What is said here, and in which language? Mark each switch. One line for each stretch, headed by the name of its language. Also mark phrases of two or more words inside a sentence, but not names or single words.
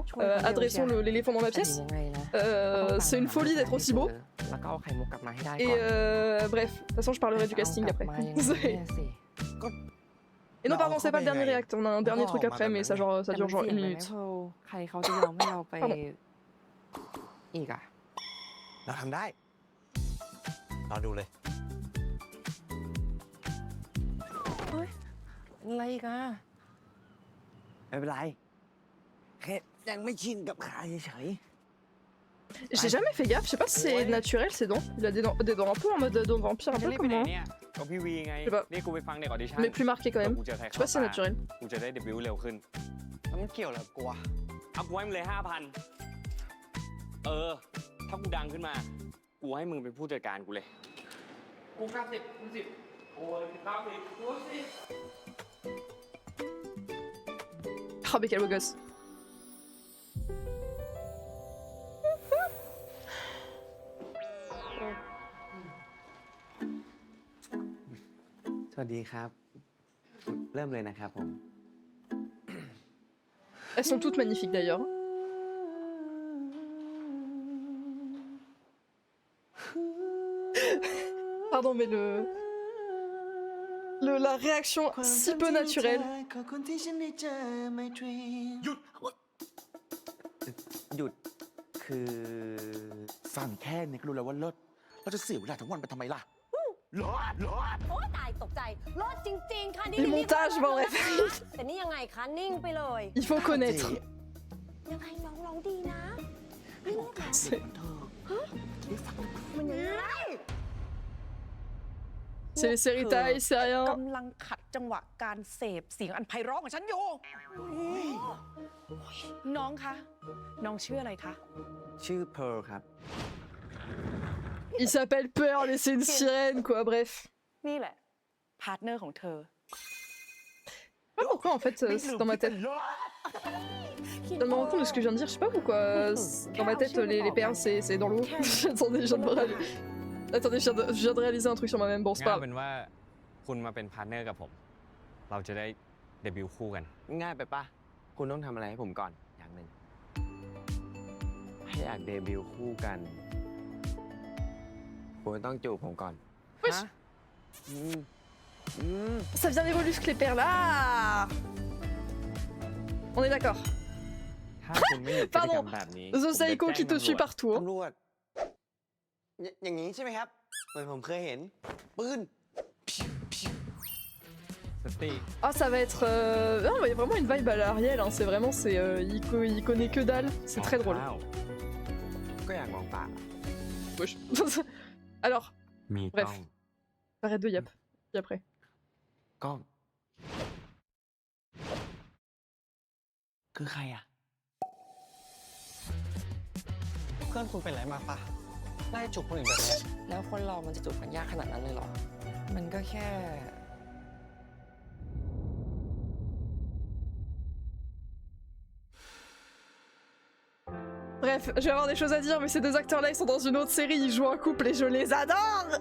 French: Adressons l'éléphant dans la pièce. C'est une folie d'être aussi beau. Et bref, de toute façon, je parlerai du casting après. Et non, pardon, c'est pas le dernier réact. On a un dernier truc après, mais ça dure genre 1 minute. Pardon.
Thai: เราทำได้รอดูเลย อะไรอีกอะ ไม่เป็นไรแค่ยังไม่ชินกับขาเฉย
French: J'ai jamais fait gaffe, je sais pas si c'est naturel ces dents. Il a des dents un peu en mode dents vampire, un peu comme moi. Je sais pas. Mais plus marqué quand même. Je sais pas si c'est naturel.
Thai: กูจะได้เดบิวต์เร็วขึ้นแล้วมันเกี่ยวอะไรกับกูวะเอากูให้มึงเลย 5,000 ถ้ากูดังขึ้นมากูให้มึงเป็นผู้จัดการกูเลยกู90 กู10โอ้ย90 กู10
French: Oh mais quel beau gosse.
Thai: สวัสดีครับ เริ่มเลยนะครับผม
French: Elles sont toutes magnifiques d'ailleurs. Pardon, mais la réaction si peu naturelle.
Thai: หยุดคือฟังแค่นี้ก็รู้แล้วว่าเลิศเราจะเสียเวลาทั้งวันไปทำไมล่ะรอดโอ้ตายตกใจรอดจริงๆค่ะ
French: Les montages, bref.
Thai: แต่นี่ยังไงคะนิ่งไปเลย
French: Il faut connaître.
Thai: ยังไงน้องร้องดีนะไม่เลิกนะมันยังไง
French: C'est les séries Thaï, c'est rien.
Thai: กำลังขัดจังหวะการเสพเสียงอันไพเราะของฉันอยู่ น้องคะ น้องชื่ออะไรคะ ชื่อเพร์ลครับ
French: Il s'appelle Pearl et c'est une sirène quoi, bref.
Thai: นี่แหละ พาร์ทเนอร์ของเธอ
French: Je sais pas pourquoi en fait c'est dans ma tête. Je me rends compte de ce que je viens de dire, je sais pas pourquoi dans ma tête les perles c'est dans l'eau. Attendez, je viens de réaliser un truc sur moi-même, bon c'est
Thai: ง่าย
French: pas
Thai: เป็นว่าคุณมาเป็นพาร์ทเนอร์กับผมเราจะได้เดบิวต์คู่กัน ง่ายไปปะคุณต้องทำอะไรให้ผมก่อนอย่างหนึ่งถ้าอยากเดบิวต์คู่กันคุณต้องจูบผมก่อน
French: Wesh. Ça vient des mollusques les perles, ah. On est d'accord.
Thai: ถ้าคุณไม่หยุดพฤติกรรมแบบนี้
French: The Psycho qui te suit partout.
Thai: ตำรวจอย่างนี้ใช่ไหมครับเหมือนผมเคยเห็นปืน
French: Ah ça va être... Non mais vraiment une vibe à l'Ariel, hein. C'est vraiment... il connaît que dalle, c'est très drôle.
Thai: ก็อยากมองตา
French: Wesh. Alors, bref. Arrête de yap. Puis après.
Thai: กล้องคือใครอ่ะ เพื่อนคุณเป็นไรมาปะไล่จูบคนอื่นแบบนี้ แล้วคนเรามันจะจูบกันยากขนาดนั้นเลยเหรอ มันก็แค่
French: Bref, je vais avoir des choses à dire, mais ces deux acteurs-là, ils sont dans une autre série, ils jouent un couple et je les adore.